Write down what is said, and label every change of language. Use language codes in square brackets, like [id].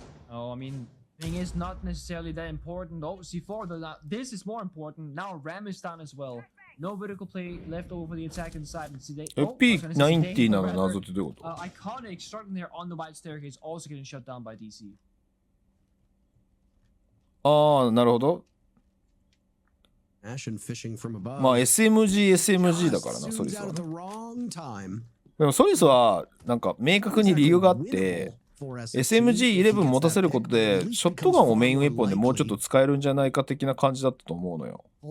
[en] Oh, I mean, thing is not necessarily that important. Oh, C4, this is more important. Now Ram is down as well. No vertical play left over for the attack inside. [ja] FP90 なの謎ってどういうこと？ [en] Iconic starting there on the white staircase, also getting shut down by DC. [ja] ああ、なるほど。まあ SMG だからな、ソリスは、ね。でもソリスはなんか明確に理由があって、SMG11 持たせることでショットガンをメインウェポンでもうちょっと使えるんじゃないか的な感じだったと思うのよ。